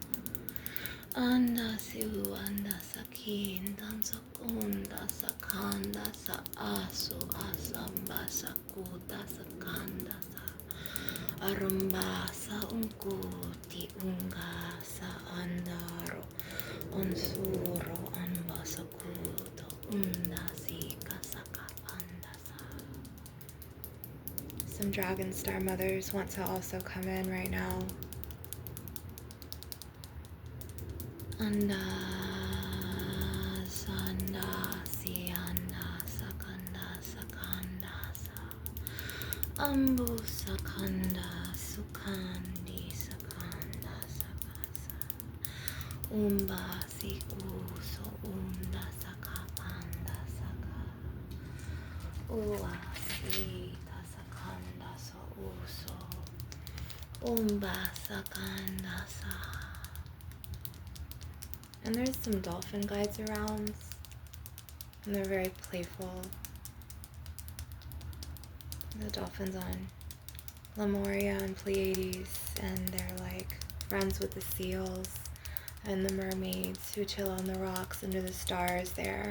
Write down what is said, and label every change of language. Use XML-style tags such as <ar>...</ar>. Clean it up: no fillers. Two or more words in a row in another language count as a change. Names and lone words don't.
<en>andasi andasa kindansa kundasa kandasa asu asambasa kudasa kandasa arambasa unkuti ungasa andaro unsuro ambasa kudo undasi Some dragon star mothers want to also come in right now. Anda, sanda, sianda, sakanda, sakanda, sa. Ambu sakanda, sukandi, sakanda, sakasa. Umba, siku, so unda, sakapanda, saka. Ua, sita, sakanda, so uso. Umba, sakanda, sa. And there's some dolphin guides around, and they're very playful. The dolphins on Lemuria and Pleiades, and they're like friends with the seals and the mermaids who chill on the rocks under the stars there.</en>